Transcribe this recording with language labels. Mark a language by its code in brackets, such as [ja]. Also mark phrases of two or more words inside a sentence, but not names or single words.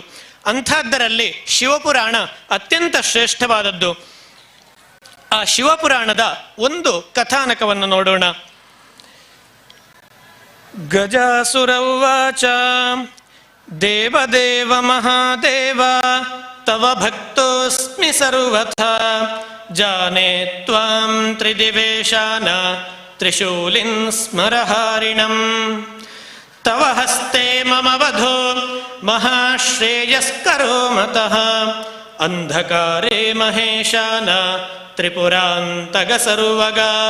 [kn] ಅಂಥದ್ದರಲ್ಲಿ ಶಿವಪುರಾಣ ಅತ್ಯಂತ ಶ್ರೇಷ್ಠವಾದದ್ದು. ಆ ಶಿವಪುರಾಣದ ಒಂದು ಕಥಾನಕವನ್ನು ನೋಡೋಣ. [sa] ಗಜಾಸುರೌವಾಚ ದೇವದೇವ ಮಹಾದೇವ ತವ ಭಕ್ತೋಸ್ಮಿ ಸರ್ವಥಾ ಜಾನೆ ತ್ವಾಂ ತ್ರಿದಿವೇಶಾನ ತ್ರಿಶೂಲಿನ್ ಸ್ಮರಹಾರಿಣಂ ತವ ಹಸ್ತೆ ಮಮ ವಧೋ ಮಹಾಶ್ರೇಯಸ್ಕರೋ ಮತಃ ಅಂಧಕಾರೇ ಮಹೇಶಾನ ತ್ರಿಪುರಾಂತಗ ಸರ್ವಗ